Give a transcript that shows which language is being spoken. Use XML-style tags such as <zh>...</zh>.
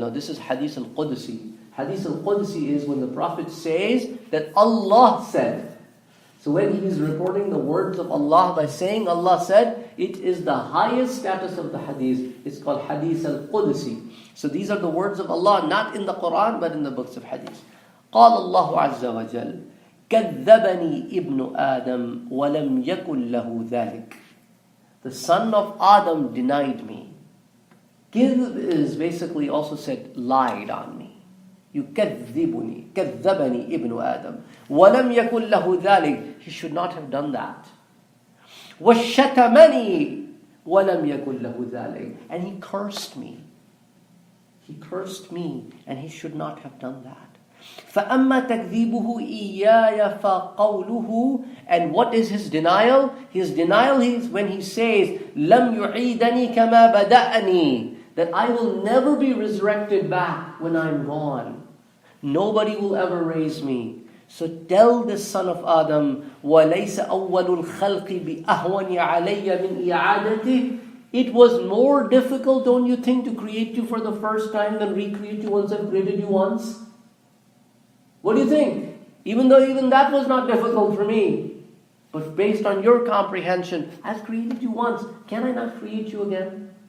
<en>Now this is Hadith al-Qudsi. Hadith al-Qudsi is when the Prophet says that Allah said. So when he is reporting the words of Allah by saying Allah said, it is the highest status of the hadith. It's called Hadith al-Qudsi. So these are the words of Allah, not in the Quran, but in the books of hadith.</en> <ar>قال الله عز وجل كذبني ابن آدم ولم يكن له ذلك.</ar> <en>The son of Adam denied me. Kidhb is basically also said lied on me.</en> <ar>يكذبني كذبني ابن آدم ولم يكن له ذلك.</ar> <en>He should not have done that.</en> <ar>وشتمني ولم يكن له ذلك.</ar> <en>And he cursed me. He cursed me, and he should not have done that.</en> <ar>فَأَمَّا تَكْذِيبُهُ إِيَّايَ فَقَوْلُهُ.</ar> <en>And what is his denial? His denial is when he says,</en> <ar>لَمْ يُعِيدَنِي كَمَا بَدَأَنِي.</ar> <en>That I will never be resurrected back when I'm gone. Nobody will ever raise me. So tell the son of Adam,</en> <ar>وَلَيْسَ أَوَّلُ الْخَلْقِ بِأَهْوَنِ عَلَيَّ مِنْ إِعَادَتِهِ.</ar> <en>It was more difficult, don't you think, to create you for the first time than recreate you once I've created you once? What do you think? Even though even that was not difficult for me. But based on your comprehension, I've created you once. Can I not create you again?</en>